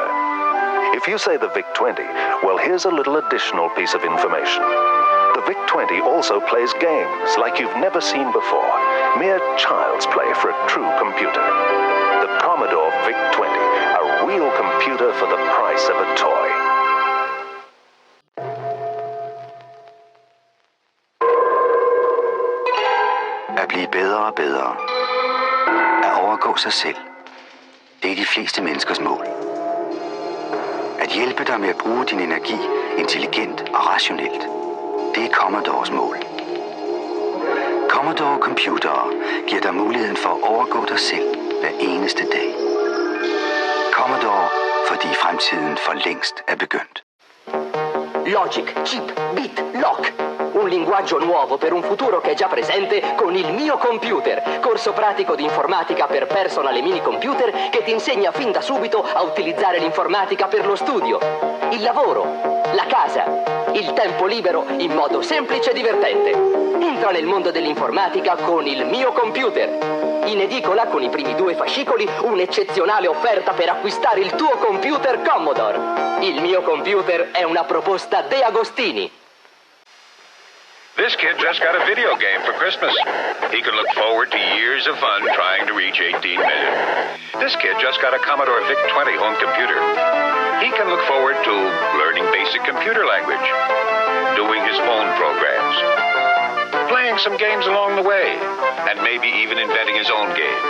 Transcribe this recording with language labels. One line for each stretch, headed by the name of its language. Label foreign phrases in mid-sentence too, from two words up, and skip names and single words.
English: If you say the VIC-20, well, here's a little additional piece of information. The VIC-20 also plays games like you've never seen before. Mere child's play for a true computer. The Commodore VIC-20, a real computer for the price of a toy.
Danish: At blive bedre og bedre. At overgå sig selv. Det er de fleste menneskers mål. At hjælpe dig med at bruge din energi intelligent og rationelt. Det er Commodores mål. Commodore Computere giver dig muligheden for at overgå dig selv hver eneste dag. Commodore, fordi fremtiden for længst er begyndt.
English: Logic, chip, bit, lock.
Italian: Un linguaggio nuovo per un futuro che è già presente con il mio computer. Corso pratico di informatica per personal e mini computer che ti insegna fin da subito a utilizzare l'informatica per lo studio, il lavoro, la casa, il tempo libero in modo semplice e divertente. Entra nel mondo dell'informatica con il mio computer. In edicola con i primi 2 fascicoli un'eccezionale offerta per acquistare il tuo computer Commodore. Il mio computer è una proposta De Agostini.
English: This kid just got a video game for Christmas. He can look forward to years of fun trying to reach 18 million. This kid just got a Commodore VIC-20 home computer. He can look forward to learning basic computer language, doing his own programs, playing some games along the way, and maybe even inventing his own games.